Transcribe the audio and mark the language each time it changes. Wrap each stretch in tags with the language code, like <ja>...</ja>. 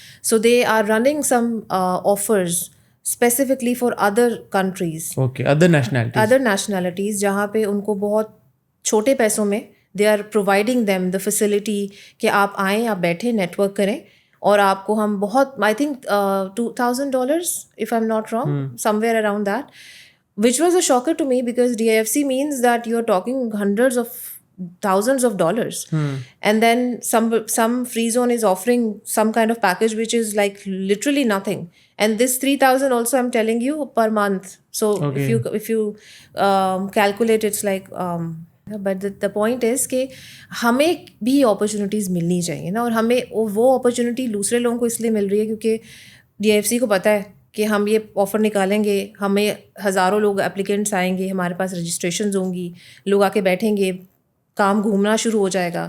<en>so they are running some offers specifically for other countries, other nationalities,</en> <ur>جہاں پہ ان کو بہت چھوٹے پیسوں میں</ur> <en>they are providing them the facility</en> <ur>کہ آپ آئیں, آپ بیٹھیں, نیٹ ورک کریں, اور آپ کو ہم بہت</ur> <en>I think $2,000 if I'm not wrong, somewhere around that, which was a shocker to me because DIFC means that you're talking hundreds of thousands of dollars. And then some free zone is offering some kind of package which is like literally nothing, and this 3,000 also I'm telling you per month. So if you calculate, it's like but the point is</en> <ur>کہ ہمیں بھی opportunities ملنی چاہیے نا, اور ہمیں وہ opportunity دوسرے لوگوں کو اس لیے مل رہی ہے کیونکہ DIFC کو پتہ ہے کہ ہم یہ آفر نکالیں گے, ہمیں ہزاروں لوگ اپلیکینٹس آئیں گے, ہمارے پاس رجسٹریشنز ہوں گی, لوگ آ کے بیٹھیں گے, کام گھومنا شروع ہو جائے گا.</ur>